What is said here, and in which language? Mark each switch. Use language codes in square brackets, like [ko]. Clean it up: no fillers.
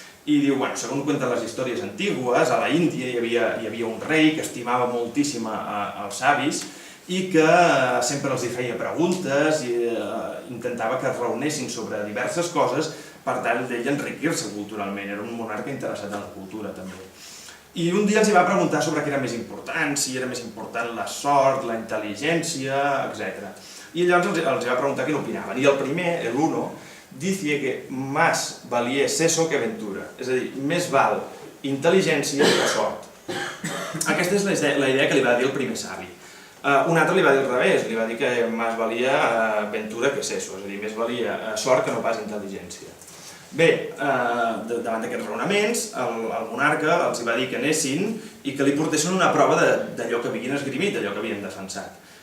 [ca] I diu, bueno, segons cuenten les històries antigues, a la Índia hi havia un rei que estimava moltíssim els savis i que sempre els hi feia preguntes i intentava que es reunessin sobre diverses coses per tal d'ell enriquir-se culturalment. Era un monarca interessat en la cultura, també. I un dia els va preguntar sobre què era més important, si era més important la sort, la intel·ligència, etc. I llavors els va preguntar què n'opinaven. I el primer, [es] l'Uno, dice que más valía seso que aventura. [ca] És a dir, més val intel·ligència que sort. Aquesta és la idea que li va dir el primer savi. Un altre li va dir al revés, li va dir que més valia [es] ventura que seso, [ca] és a dir, més valia sort que no pas intel·ligència. Bé, davant d'aquests raonaments, el monarca els va dir que anessin i que li portessin una prova d'allò que havien esgrimit, d'allò que havien defensat.